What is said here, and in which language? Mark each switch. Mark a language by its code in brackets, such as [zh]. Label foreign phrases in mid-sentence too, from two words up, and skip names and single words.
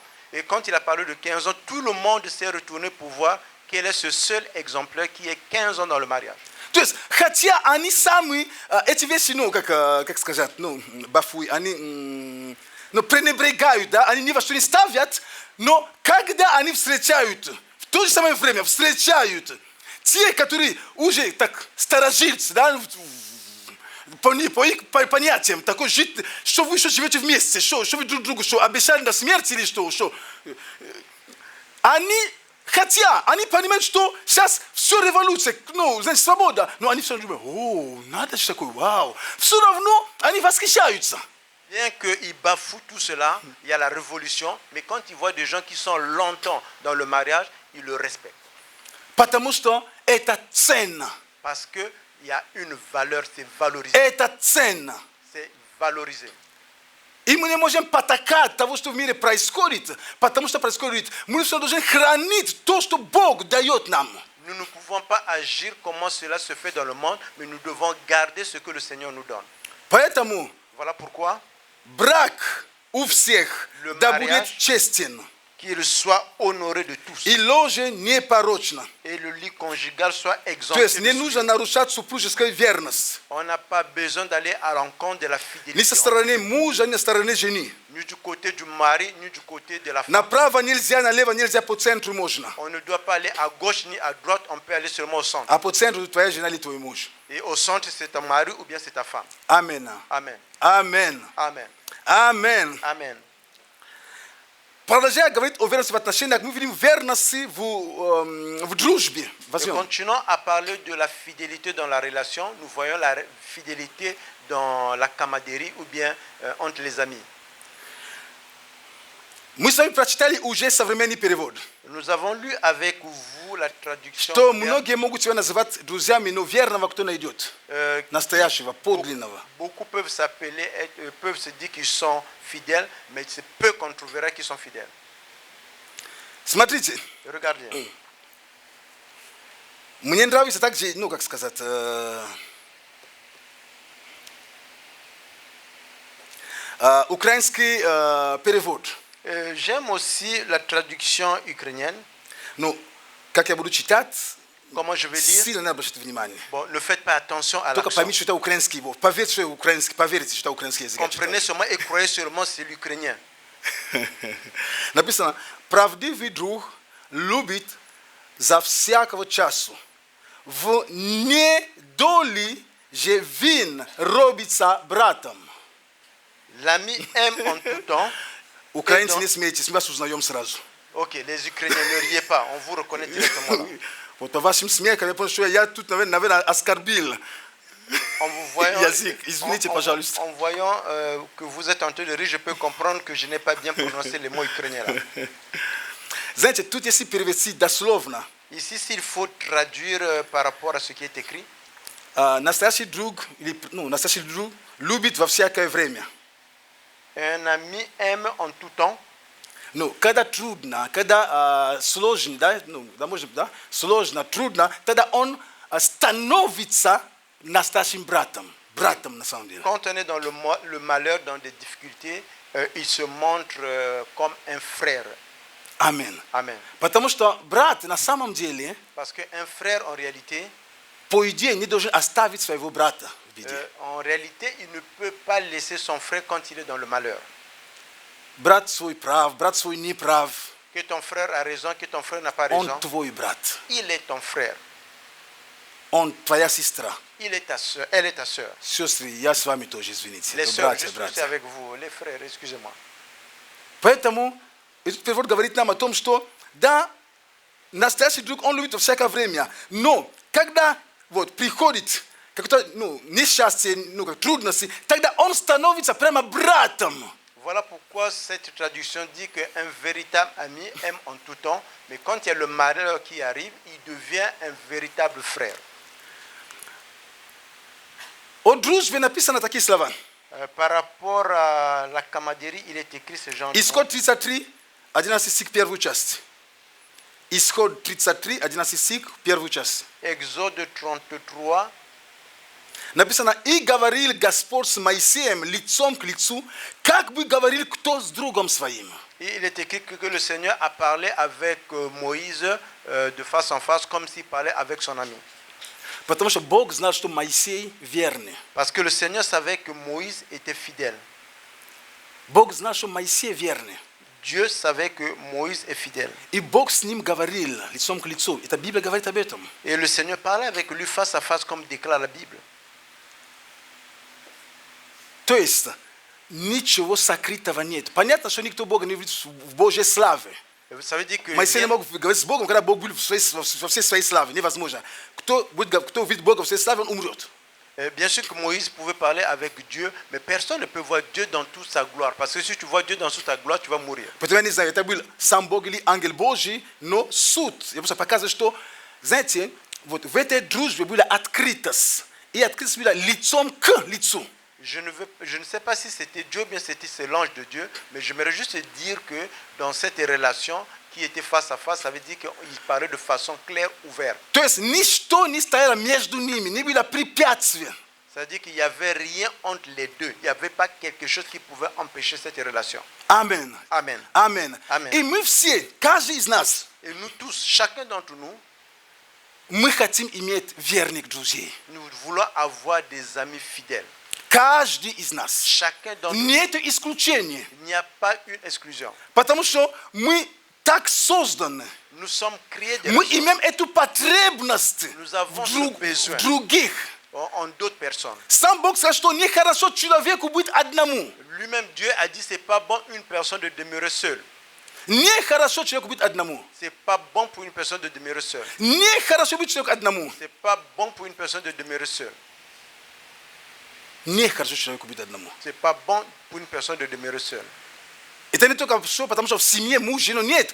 [fr] Et quand il a parlé de 15 ans, tout le monde s'est retourné pour voir quel est ce seul exemplaire qui est 15 ans dans le mariage. [ru] То есть, хотя они самые, эти вещи, ну, как сказать, ну, бафуй, они пренебрегают, да, они ни во что не ставят, но когда они встречают, в то же самое время встречают те, которые уже так старожильцы, да, по их понятиям, такой жить, что вы что живете вместе, что вы друг другу, что обещали до смерти или что, они понимают, что сейчас все революция, ну, значит, свобода, но они все равно думают, о, надо же такое, вау. Все равно они восхищаются. [fr] Bien qu'ils bafouent tout cela, il y a la révolution, mais quand ils voient des gens qui sont longtemps dans le mariage, ils le respectent. [ru] Потому что это ценно. [fr] Parce qu'il y a une valeur, c'est valorisé. [ru] Это ценно. [fr] C'est valorisé. [ru] И мы не можем потакать того, что в мире происходит, потому что происходит. Мы все должны хранить то, что Бог дает нам. [fr] Nous ne pouvons pas agir comment cela se fait dans le monde, mais nous devons garder ce que le Seigneur nous donne. [ru] Поэтому [fr] Voilà pourquoi [ru] брак у всех [fr] Le [ru] да будет [fr] mariage. [ru] честен. [fr] qu'il soit honoré de tous [ru] И ложе непорочно. [fr] et le lit conjugal soit [ru] То [fr] exempté. [ru] есть [fr] de [ru] не [fr] souillure. [ru] нужно нарушать супружескую верность. [fr] On n'a pas besoin d'aller à l'encontre de la [ru] Ни со [fr] fidélité, [ru] стороны мужа, ни со стороны жены. [fr] ni du côté du mari, ni du côté de la femme. [ru] Направо нельзя, налево нельзя, по центру можно. [fr] On ne doit pas aller à gauche ni à droite, on peut aller seulement au centre. [ru] А по центру твоя жена или твой муж. [fr] Et au centre, c'est ton mari ou bien c'est ta femme. [ru] Амин. [fr] Amen. [ru] Амин. [fr] Amen. [ru] Амин. [fr] Amen. [ru] Продолжая говорить о верности в отношениях, мы видим верности в дружбе. [fr] Et [ru] Возьмем. [fr] continuons à parler de la fidélité dans la relation. Nous voyons la fidélité dans la camaraderie ou bien entre les amis. [ru] Мы с вами прочитали уже современный перевод. [fr] Nous avons lu avec vous la traduction [ru] Что [fr] moderne. [ru] многие могут себя называть друзьями, но верного кто найдет. Настоящего, подлинного. [fr] Beaucoup peuvent s'appeler, peuvent se dire qu'ils sont fidèles, mais c'est peu qu'on trouvera qui sont fidèles. [ru] Смотрите, [fr] Regardez. [ru] мне нравится также, ну как сказать, украинский перевод. [fr] J'aime aussi la traduction ukrainienne. [ru] Ну, как я буду читать, [fr] Comment je vais lire? [ru] сильно не обращайте внимание. [fr] Bon, ne faites pas attention à [ru] Только [fr] l'accent. [ru] поймите, что это украинский язык. Поверьте, что это украинский, поверьте, что это украинский язык. я [fr] Comprenez [ru] читаю. [fr] seulement et croyez seulement c'est l'ukrainien. [uk] Написано, правдивый друг любит за всякого часу. В недолі же він робиться братом. [fr] L'ami aime en tout temps. [ru] Украинцы, [fr] donc- [ru] не смейтесь, мы вас узнаем сразу. [fr] Ok, les Ukrainiens, ne riez pas, on vous reconnaît directement là. [ru] Вот по вашим смехам я понял, что я тут, наверное, оскорбил. [fr] En vous voyant, [ru] Язык, извините, пожалуйста. [fr] en voyant que vous êtes en train de rire, je peux comprendre que je n'ai pas bien prononcé les mots ukrainiens là. [ru] Знаете, тут если перевести дословно, [fr] Ici, s'il faut traduire par rapport à ce qui est écrit, [ru] настоящий друг, настоящий друг любит во всякое время. [fr] un ami aime en tout temps. [ru] Ну, когда трудно, когда сложно, да, ну, да, может быть, да, сложно, трудно, тогда он становится настоящим братом. Братом, на самом деле. [fr] Quand on est dans le malheur, dans des difficultés, il se montre comme un frère. [ru] Амин. [fr] Amen. [ru] Потому что брат на самом деле, [fr] Parce qu'un frère, en réalité, [ru] по идее, не должен оставить своего брата в беде. [fr] en réalité, il ne peut pas laisser son frère quand il est dans le malheur. [ru] Брат свой прав, брат свой не прав. [fr] Que ton frère a raison, que ton frère n'a pas [ru] Он [fr] raison. [ru] твой брат. [fr] Il est ton frère. [ru] Он твоя сестра. [fr] Il est ta soeur. Elle est ta soeur. [ru] Сестры, я с вами тоже, извините. [fr] Les [ru] Это [fr] soeurs, je [ru] братья, [fr] suis aussi [ru] братья. [fr] avec vous. Les frères, excusez-moi. [ru] Поэтому этот перевод говорит нам о том, что да, настоящий друг, он любит во всякое время. Но когда вот приходит какое-то несчастье, как трудности, тогда он становится прямо братом. [fr] Voilà pourquoi cette traduction dit qu'un véritable ami aime en tout temps, mais quand il y a le malheur qui arrive, il devient un véritable frère. [ru] О дружбе написано такие слова. [fr] Par rapport à la camaraderie, il est écrit ce genre de mots. [ru] Исход 33, 11 стих, первую часть. Исход 33, 11 стих, первую часть. [fr] Exode 33, [ru] Написано, и говорил Господь с Моисеем лицом к лицу, как бы говорил кто с другом своим. [fr] Et il est écrit que le Seigneur a parlé avec Moïse de face en face, comme s'il parlait avec son ami. [ru] Потому что Бог знал, что Моисей верный. [fr] Parce que le Seigneur savait que Moïse était fidèle. [ru] Бог знал, что Моисей верный. [fr] Dieu savait que Moïse est fidèle. [ru] И Бог с ним говорил лицом к лицу. Это Библия говорит об этом. [fr] Et le Seigneur parlait avec lui face à face, comme déclare la Bible. [ru] То есть, ничего сокрытого нет. Понятно, что никто Бога не видит в Божьей славе. [fr] Ça veut dire que [ru] Моисей не мог говорить с Богом, когда Бог был во всей своей славе. Невозможно. Кто увидит Бога в своей славе, он умрет. [fr] bien sûr que Moïse pouvait parler avec Dieu, mais personne ne peut voir Dieu dans toute sa gloire. Parce que si tu vois Dieu dans toute sa gloire, tu vas mourir. [ru] Поэтому я не знаю, это был сам Бог или ангел Божий, но суд. Я просто показываю, что, знаете, вот в этой дружбе была открытость. И открытость была лицом к лицу. [fr] Je ne sais pas si c'était Dieu ou bien c'était l'ange de Dieu, mais j'aimerais juste dire que dans cette relation qui était face à face, ça veut dire qu'il parlait de façon claire, ouverte. [ru] То есть ничто не стояло между ними, не было препятствия. [fr] Ça veut dire qu'il n'y avait rien entre les deux. Il n'y avait pas quelque chose qui pouvait empêcher cette relation. Amen. Amen. Amen. Amen. [ru] И мы все, каждый из нас, [fr] Et nous tous, chacun d'entre nous, [ru] мы хотим иметь верных друзей. [fr] nous voulons avoir des amis fidèles. [ru] Каждый из нас. [fr] Chacun d'entre nous. [ru] Нет исключения. [fr] Il n'y a pas une exclusion. [ru] Потому что мы так созданы. [fr] Nous sommes créés de [ru] Мы имеем эту потребность [fr] Nous avons ce besoin. [ru] в других. [fr] en d'autres personnes. [ru] Сам Бог сказал, что нехорошо человеку быть одному. [fr] Lui-même, Dieu a dit c'est pas bon une personne de demeurer seule. [ru] Нехорошо человеку быть одному. [fr] C'est pas bon pour une personne de demeurer seule. [ru] Нехорошо быть человеку одному. [fr] C'est pas bon pour une personne de demeurer seule. [ru] Нехорошо человеку быть одному. [fr] C'est pas bon pour une personne de demeurer seule. [ru] Это не только что, потому что в семье муж, жена, нет.